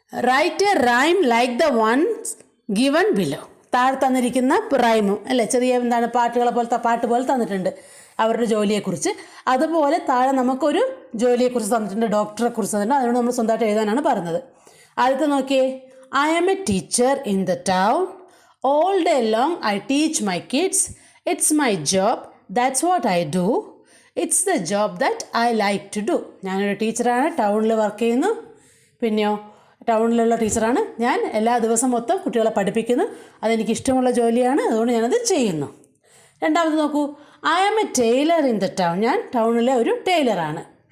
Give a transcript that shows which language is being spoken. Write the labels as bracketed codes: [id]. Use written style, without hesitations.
[en] Write a rhyme like the ones given below. [ml] താഴെ തന്നിരിക്കുന്ന റൈമും അല്ലേ, ചെറിയ പാട്ടുകളെ പോലത്തെ പാട്ട് പോലെ തന്നിട്ടുണ്ട് അവരുടെ ജോലിയെക്കുറിച്ച്. അതുപോലെ താഴെ നമുക്കൊരു ജോലിയെക്കുറിച്ച് തന്നിട്ടുണ്ട്, ഡോക്ടറെ കുറിച്ച് തന്നിട്ടുണ്ട്. അതുകൊണ്ട് നമ്മൾ സ്വന്തമായിട്ട് എഴുതാനാണ് പറഞ്ഞത്. ആദ്യത്തെ നോക്കിയേ, [en] I am a teacher in the town. All day long I teach my kids. It's my job. That's what I do. It's the job that I like to do. [ml] ഞാനൊരു ടീച്ചറാണ്, ടൗണിൽ വർക്ക് ചെയ്യുന്നു. പിന്നെയോ ടൗണിലുള്ള ടീച്ചറാണ്. ഞാൻ എല്ലാ ദിവസം മൊത്തം കുട്ടികളെ പഠിപ്പിക്കുന്നു. അതെനിക്ക് ഇഷ്ടമുള്ള ജോലിയാണ്, അതുകൊണ്ട് ഞാനത് ചെയ്യുന്നു. രണ്ടാമത് നോക്കൂ, [en] I am a tailor in the town. [ml] ഞാൻ ടൗണിലെ ഒരു ടൈലറാണ്.